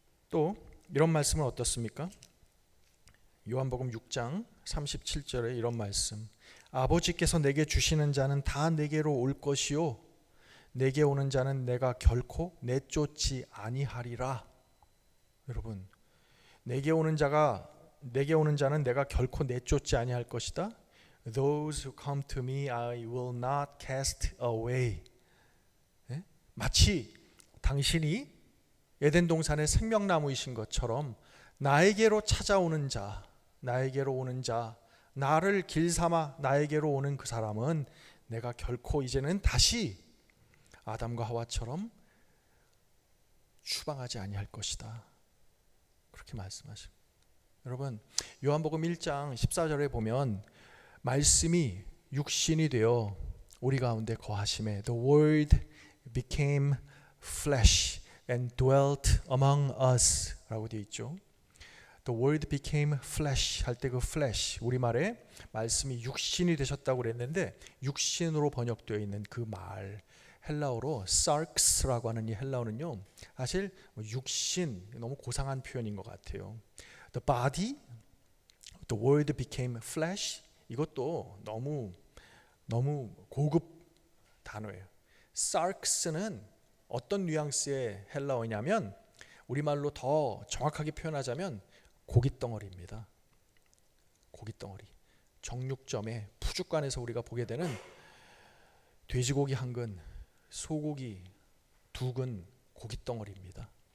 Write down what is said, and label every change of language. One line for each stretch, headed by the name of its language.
Korean: 또 이런 말씀은 어떻습니까? 요한복음 6장 37절에 이런 말씀, 아버지께서 내게 주시는 자는 다 내게로 올 것이요 내게 오는 자는 내가 결코 내쫓지 아니하리라. 여러분, 내게 오는 자는 내가 결코 내쫓지 아니할 것이다.
English: Those who come to me I will not cast away.
Korean: 마치 당신이 에덴 동산의 생명나무이신 것처럼 나에게로 찾아오는 자, 나에게로 오는 자, 나를 길 삼아 나에게로 오는 그 사람은 내가 결코 이제는 다시 아담과 하와처럼 추방하지 아니할 것이다. 그렇게 말씀하시고, 여러분 요한복음 1장 14절에 보면 말씀이 육신이 되어 우리 가운데 거하심에
English: The Word became flesh and dwelt among us
Korean: 라고 되어 있죠.
English: The Word became flesh
Korean: 할 때 그 flesh, 우리말에 말씀이 육신이 되셨다고 그랬는데 육신으로 번역되어 있는 그 말, 헬라어로 sarx라고 하는 이 헬라어는요, 사실 육신, 너무 고상한 표현인 것 같아요.
English: The body, the word became flesh,
Korean: 이것도 너무 고급 단어예요. sarx는 어떤 뉘앙스의 헬라어냐면 우리말로 더 정확하게 표현하자면 고깃덩어리입니다. 고깃덩어리. 정육점에 푸주간에서 우리가 보게 되는 돼지고기 한 근, 소고기 두 근 고깃덩어리입니다.